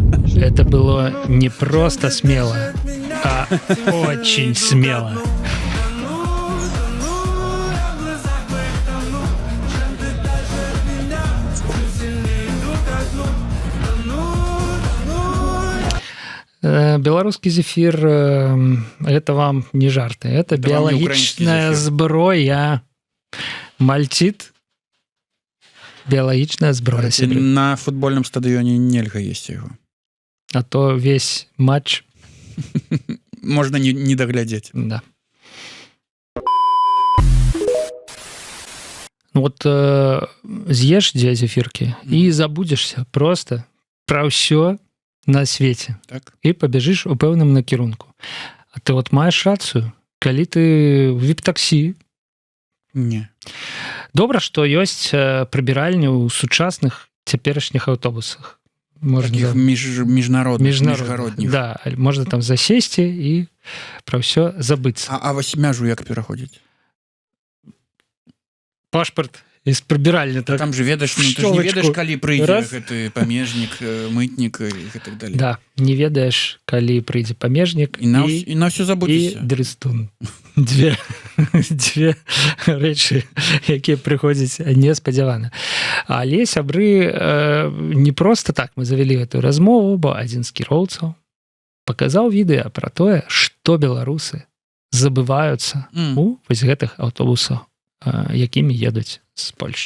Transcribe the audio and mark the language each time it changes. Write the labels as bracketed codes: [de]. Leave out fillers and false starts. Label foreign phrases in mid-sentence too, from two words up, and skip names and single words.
[ru] Это было не просто смело, а очень смело. Белорусский зефир – это вам не жарты, это [be] биологичная зброя. Мальтит – биологичная зброя. [ru] На футбольном стадионе нельга есть его. А то весь матч можно не доглядеть. Да. Вот съешь 2 зефирки и забудешься просто про все на свете. Так. [be] І пабяжыш у пэўным накірунку. А ты вот маеш рацыю, калі ты в VIP-таксі. Не. Добра, што ёсць прыбіральні ў сучасных цяперашніх аўтобусах. Таких міжнародных. Да, можна там засесці і пра ўсё забыцца. А вось мяжу як пераходзіць? Пашпарт из прибиральни. Так, там же ведаешь, ну, ты же не ведаешь, калі прыйдзе гэты памежнік, мытнік і так далее. Да, не ведаеш, калі прыйдзе памежнік і на ўсё забудзешся. І дрыстун. Две рэчы, якія прыходзяць неспадзявана. Але сябры, не просто так мы завялі гэтую размову, бо адзін з кіроўцаў паказаў відэа пра тое, што беларусы забываюцца у вось гэтых аўтобусах, якімі едуць з Польшчы.